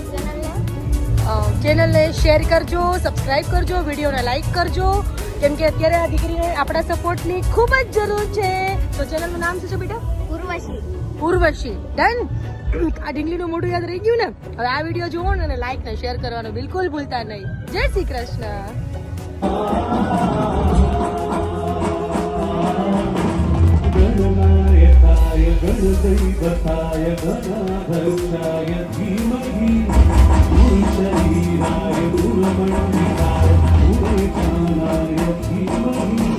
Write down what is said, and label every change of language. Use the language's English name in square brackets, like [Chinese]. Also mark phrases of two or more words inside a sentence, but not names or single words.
[Gujarati] ચેનલને શેર કરજો, સબસ્ક્રાઇબ કરજો, વિડીયોને લાઈક કરજો, કેમ કે અત્યારે આ દીકરીને આપણા સપોર્ટની ખૂબ જ જરૂર છે. તો ચેનલનું નામ શું છે બેટા? ઉર્વશી. ઉર્વશી. ડન. આ ઢીંગલીનું મોઢું યાદ રહી ગયું ને? હવે આ વિડીયો જોવો ને અને લાઈક ને શેર કરવાનું બિલકુલ ભૂલતા નહીં. જય શ્રી કૃષ્ણ. [Sanskrit] गणनायकाय गणदैवताय गणाध्यक्षाय धीमहि गुरुशरीराय गुरुमण्डिताय गुरुकानाय धीमहि